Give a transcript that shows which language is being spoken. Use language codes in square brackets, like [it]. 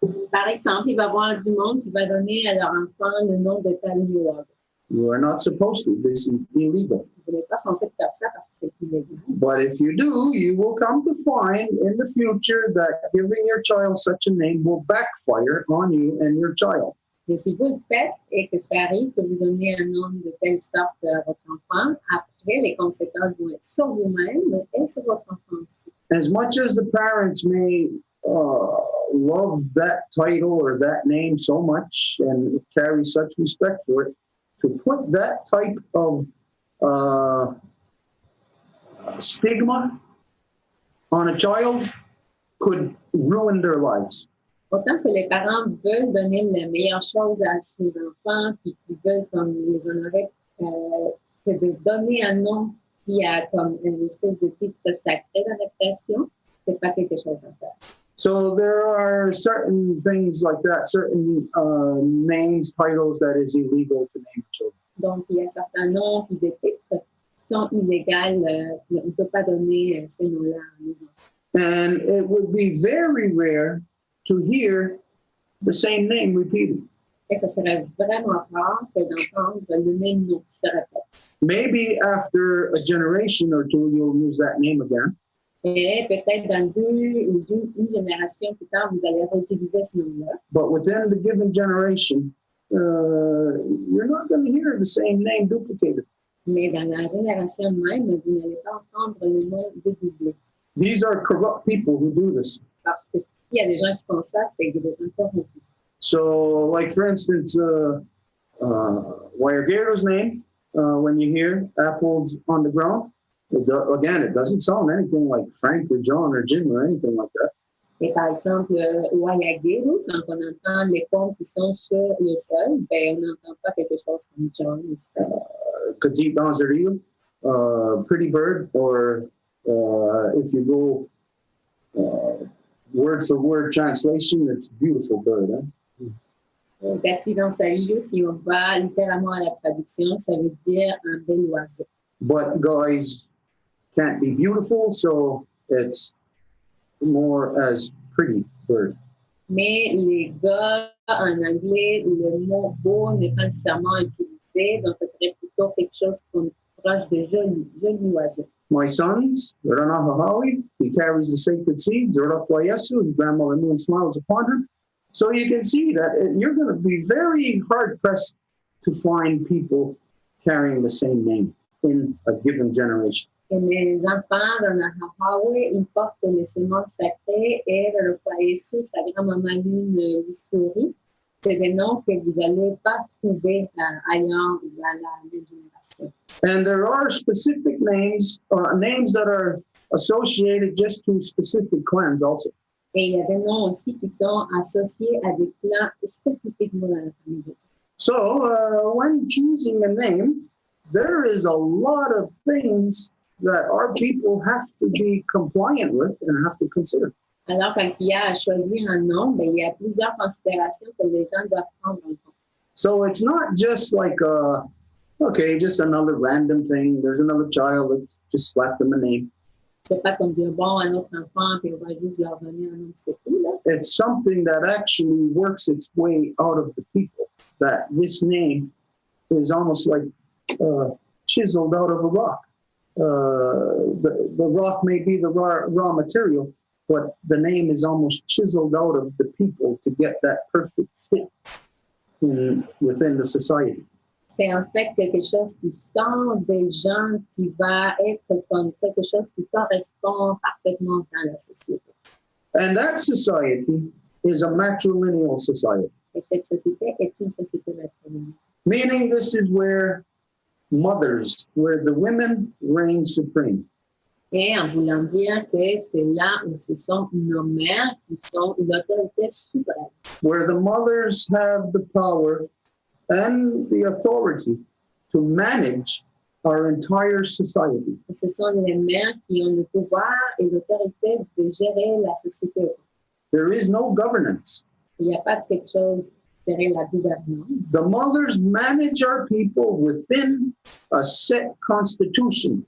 [fr] Par exemple, il va y avoir du monde qui va donner à leur enfant le nom de Karonyiwago. [en] You are not supposed to. This is illegal. [fr] Vous n'êtes pas censé faire ça parce que c'est illégal. [en] But if you do, you will come to find in the future that giving your child such a name will backfire on you and your child. [fr] Mais si vous le faites et que ça arrive que vous donnez un nom de telle sorte à votre enfant, après, les conséquences vont être sur vous-même et sur votre enfant aussi. [en] As much as the parents may love that title or that name so much and carry such respect for it, to put that type of stigma on a child could ruin their lives. [fr] Autant que les parents veulent donner la meilleure chose à ses enfants, puis qu'ils veulent comme les honorer, que de donner un nom qui a comme une espèce de titre sacré dans la création, c'est pas quelque chose à faire. [en] So there are certain things like that, certain names, titles that is illegal to name children. [fr] Donc, il y a certains noms et des titres qui sont illégaux. On ne peut pas donner ces noms-là à nos enfants. [en] And it would be very rare to hear the same name repeated. [fr] Et ça serait vraiment rare que d'entendre le même nom qui se répète. [en] Maybe after a generation or two, you'll use that name again. [fr] Et peut-être dans une génération plus tard, vous allez réutiliser ce nom-là. [en] But within the given generation, you're not going to hear the same name duplicated. [fr] Mais dans la génération même, vous n'allez pas entendre le nom dédoublé. [en] These are corrupt people who do this. [fr] Parce que s'il y a des gens qui font ça, c'est des gens corrompus. [en] So, like for instance, Wayargero's name, when you hear apples on the ground, it doesn't sound anything like Frank or John or Jim or anything like that. [fr] Et par exemple, Wayagero, quand on entend les pommes qui sont sur le sol, ben, on n'entend pas quelque chose comme John. [en] Petit Danzerio, Pretty Bird, or if you go word for word translation, it's Beautiful Bird. Huh? [fr] Petit Danzerio, si on va littéralement à la traduction, ça veut dire un bel oiseau. [en] But guys can't be beautiful, so it's more as Pretty Bird. [fr] Mais les gars, en anglais, le mot beau n'est pas nécessairement utilisé, donc ça serait plutôt quelque chose comme proche de joli oiseau. [en] My sons, Ranahahawi, he carries the sacred seeds, Raraquayesu, his grandmother moon smiles upon him. So you can see that you're going to be very hard-pressed to find people carrying the same name in a given generation. [fr] Et mes enfants, Ranahahawi, ils portent les semences sacrées et Raraquayesu, sa grand-maman lune souris. C'est des noms que vous n'allez pas trouver ailleurs dans la même génération. [en] And there are specific names, names that are associated just to specific clans also. [fr] Et il y a des noms aussi qui sont associés à des clans spécifiquement dans la famille. [en] So when choosing a name, there is a lot of things that our people have to be compliant with and have to consider. [fr] Alors, quand il y a à choisir un nom, ben, il y a plusieurs considérations que les gens doivent prendre en compte. [en] So it's not just like, okay, just another random thing. There's another child, let's just slap them a name. [fr] C'est pas comme dire, bon, un autre enfant, puis on va juste leur donner un nom, c'est tout, là. [en] It's something that actually works its way out of the people. That this name is almost like chiseled out of a rock. The rock may be the raw material, but the name is almost chiseled out of the people to get that perfect fit within the society. [fr] C'est en fait quelque chose qui sort des gens, qui va être comme quelque chose qui correspond parfaitement dans la société. [en] And that society is a matrilineal society. [fr] Et cette société est une société matrilinéaire. [en] Meaning this is where the women reign supreme. [fr] Et en voulant dire que c'est là où ce sont nos mères qui sont l'autorité suprême. [en] Where the mothers have the power and the authority to manage our entire society. [fr] Ce sont les mères qui ont le pouvoir et l'autorité de gérer la société. [en] There is no governance. [fr] Il n'y a pas de quelque chose gérer la gouvernance. [en] The mothers manage our people within a set constitution.